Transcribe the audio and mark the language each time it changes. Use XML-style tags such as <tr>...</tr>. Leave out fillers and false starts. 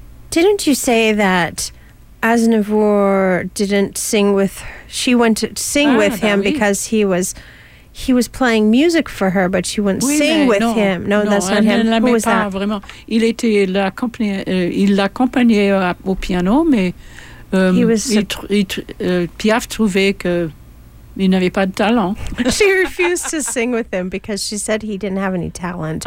<en>Didn't you say that Aznavour didn't sing with... She went to sing with him because he was... He was playing music for her, but she wouldn't sing with him. No, that's not him. Who was that?</en> <fr>Vraiment. Il était il l'accompagnait au piano, mais Piaf trouvait que il n'avait pas de talent.</fr> <en>She refused to sing with him because she said he didn't have any talent.</en>